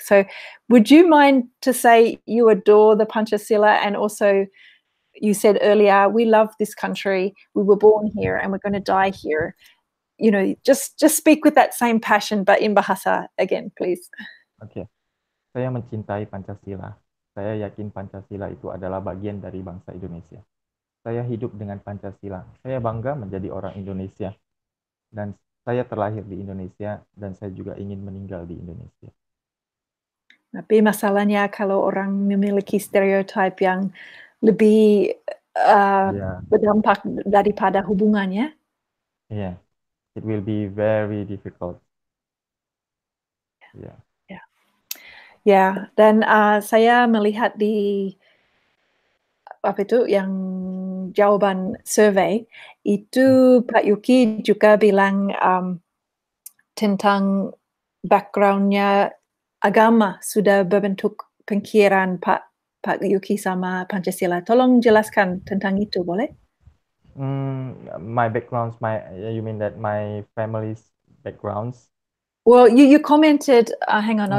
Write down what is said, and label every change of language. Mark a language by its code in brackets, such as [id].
[en] So, would you mind to say you adore the Pancasila, and also you said earlier, we love this country, we were born here, and we're going to die here. You know, just speak with that same passion, but in Bahasa again, please. [id] Oke. Saya mencintai Pancasila. Saya yakin Pancasila itu adalah bagian dari bangsa Indonesia. Saya hidup dengan Pancasila. Saya bangga menjadi orang Indonesia. Dan saya terlahir di Indonesia dan saya juga ingin meninggal di Indonesia. Tapi masalahnya kalau orang memiliki stereotip yang lebih [en] Yeah. [id] berdampak daripada hubungannya. [en] Yeah. It will be very difficult. Yeah. [id] Ya, ya. Dan saya melihat di apa itu yang jawaban survei itu Pak Yuky juga bilang tentang backgroundnya agama sudah berbentuk pemikiran Pak Yuky sama Pancasila. Tolong jelaskan tentang itu, boleh? [en] My backgrounds, you mean that my family's backgrounds? Well, you commented, hang on, I'll